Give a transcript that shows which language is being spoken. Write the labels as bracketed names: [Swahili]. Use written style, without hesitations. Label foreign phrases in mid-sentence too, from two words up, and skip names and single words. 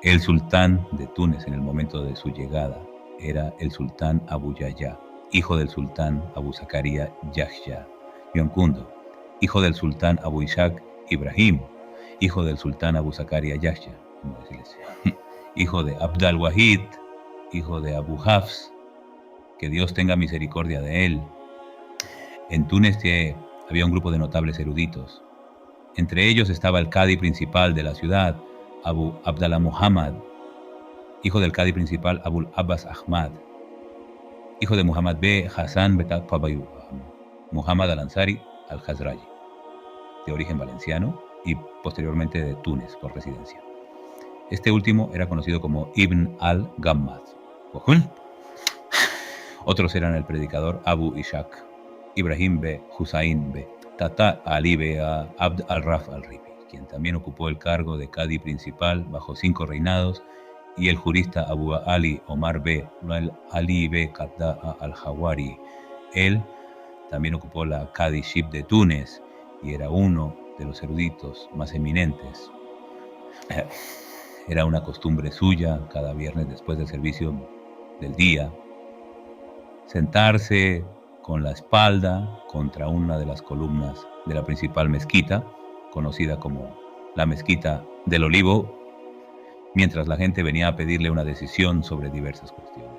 [Spanish] El sultán de Túnez en el momento de su llegada era el sultán Abu Yahya, hijo del sultán Abu Zakaria Yahya Yonkundo, hijo del sultán Abu Ishaq Ibrahim, hijo del sultán Abu Zakaria Yahya, hijo de Abd al-Wahid, hijo de Abu Hafs, que Dios tenga misericordia de él. En Túnez había un grupo de notables eruditos. Entre ellos estaba el cadi principal de la ciudad, Abu Abdallah Muhammad, hijo del cadi principal Abul Abbas Ahmad, hijo de Muhammad B. Hassan Betabayu, Muhammad al-Ansari al-Khazraji, de origen valenciano y posteriormente de Túnez por residencia. Este último era conocido como Ibn al-Gammad. Otros eran el predicador Abu Ishaq, Ibrahim B. Hussain B. Tata Ali B. Abd al-Raf al-Ribi, quien también ocupó el cargo de cadi principal bajo 5 reinados, y el jurista Abu Ali Omar B. Ali B. Qadda al-Hawari. Él también ocupó la cadiship de Túnez y era uno de los eruditos más eminentes. Era una costumbre suya, cada viernes después del servicio del día, sentarse con la espalda contra una de las columnas de la principal mezquita, conocida como la Mezquita del Olivo, mientras la gente venía a pedirle una decisión sobre diversas cuestiones.